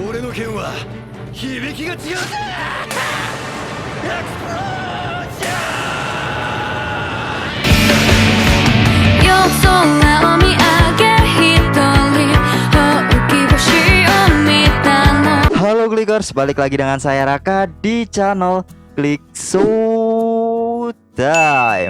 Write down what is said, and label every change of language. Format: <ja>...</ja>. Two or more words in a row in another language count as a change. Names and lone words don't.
<ja>剣は響きが違うぜ。エクスプロージョン。</ja> <id>Halo Klikers, balik lagi dengan saya Raka di channel Klik Showtime.</id>